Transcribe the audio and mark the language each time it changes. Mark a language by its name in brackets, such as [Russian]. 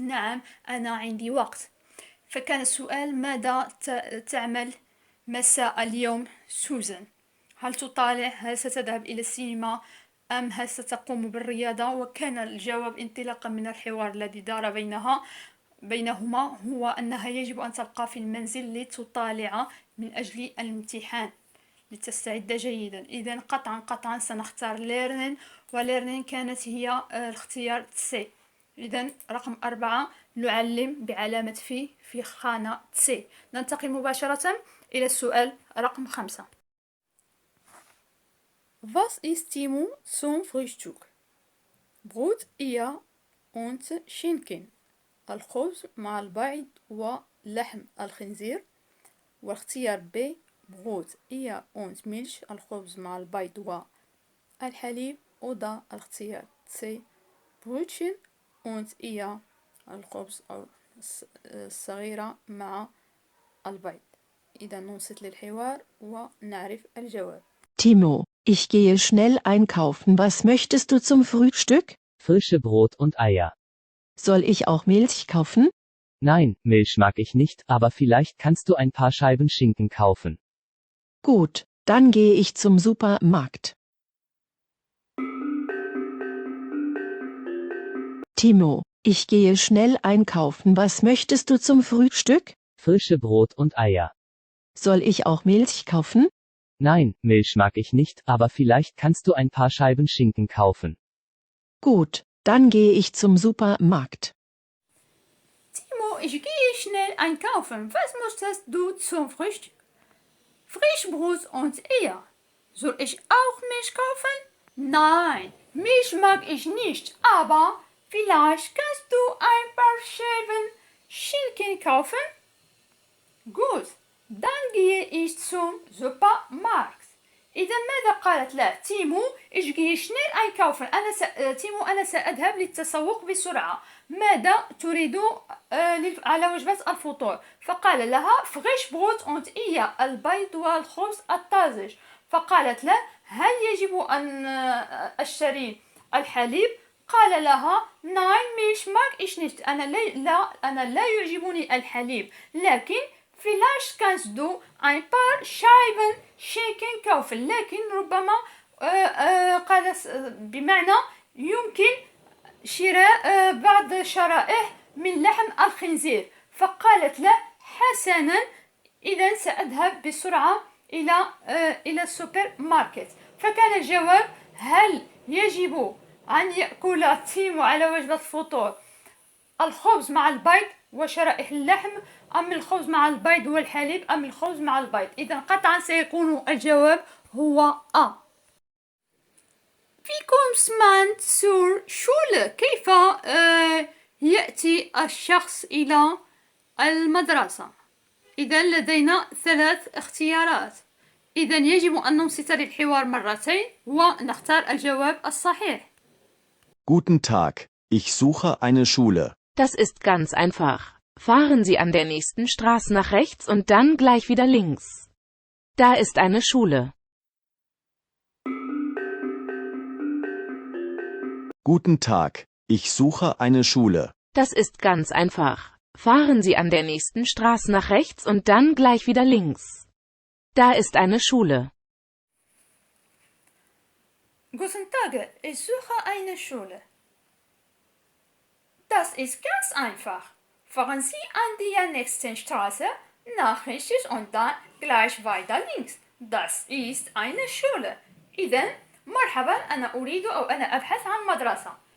[Arabic] نعم أنا عندي وقت. فكان السؤال ماذا تعمل مساء اليوم سوزان؟ هل تطالع؟ هل ستذهب إلى السينما؟ أم هل ستقوم بالرياضة؟ وكان الجواب انطلاقا من الحوار الذي دار بينهما هو أنها يجب أن تبقى في المنزل لتطالع من أجل الامتحان لتستعد جيدا. إذن قطعا سنختار ليرنين، وليرنين كانت هي الاختيار سي. إذن رقم 4 نعلم بعلامة في خانة سي. ننتقل مباشرة إلى السؤال رقم 5. [German] Was isst Timo zum Frühstück? Brot, Eier und Schinken. [Arabic] الخبز مع البيض ولحم الخنزير. [German] واختيار B Brot, Eier und Milch. [Arabic] الخبز مع البيض والحليب. وده الاختيار [German] C Brötchen und Eier. [Arabic] الخبز أو الصغيرة مع البيض. إذا ننصت للحوار ونعرف الجواب. [German] Timo, ich gehe schnell einkaufen. Was möchtest du zum Frühstück? Frische Brot und Eier. Soll ich auch Milch kaufen? Nein, Milch mag ich nicht, aber vielleicht kannst du ein paar Scheiben Schinken kaufen. Gut, dann gehe ich zum Supermarkt. Timo, ich gehe schnell einkaufen. Was möchtest du zum Frühstück? Frische Brot und Eier. Soll ich auch Milch kaufen? Nein, Milch mag ich nicht, aber vielleicht kannst du ein paar Scheiben Schinken kaufen. Gut, dann gehe ich zum Supermarkt. Timo, ich gehe schnell einkaufen. Was möchtest du zum Frühstück? Frischbrot und Eier. Soll ich auch Milch kaufen? Nein, Milch mag ich nicht, aber vielleicht kannst du ein paar Scheiben Schinken kaufen? Gut, dann gehe ich zum Supermarkt. [Arabic] إذا ماذا قالت له تيمو؟ اجي [German] schnell einkaufen. [Arabic] تيمو أنا سأذهب للتسوق بسرعة. ماذا تريد على وجبة الفطور؟ فقال لها فريش بروت أونت إيا البيض والخبز الطازج. فقالت له هل يجب أن أشتري الحليب؟ قال لها nein مش [German] mag ich nicht. [Arabic] أنا لا يعجبني الحليب، لكن [German] vielleicht kannst du ein paar Scheiben Schinken kaufen. [Arabic] لكن ربما قال بمعنى يمكن شراء بعض شرائح من لحم الخنزير. فقالت له حسنا، إذا سأذهب بسرعة إلى السوبر ماركت. فكان الجواب هل يجب أن يأكل تيمو على وجبة الفطور الخبز مع البيض وشرائح اللحم، أم الخبز مع البيض والحليب، أم الخبز مع البيض؟ إذا قطعا سيكون الجواب هو أ. فيكم سمعت سور شولة، كيف يأتي الشخص إلى المدرسة؟ إذا لدينا 3 اختيارات. إذا يجب أن ننصت للحوار مرتين ونختار الجواب الصحيح. [German] Guten Tag, ich suche eine Schule. Das ist ganz einfach. Fahren Sie an der nächsten Straße nach rechts und dann gleich wieder links. Da ist eine Schule. Guten Tag, ich suche eine Schule. Das ist ganz einfach. Fahren Sie an der nächsten Straße nach rechts und dann gleich wieder links. Da ist eine Schule. Guten Tag, ich suche eine Schule. Das ist ganz einfach. Fahren Sie an der nächsten Straße nach rechts und dann gleich weiter links. Das ist eine Schule. [Arabic] إذن مرحبا، أنا أريد أو أنا أبحث عن مدرسة.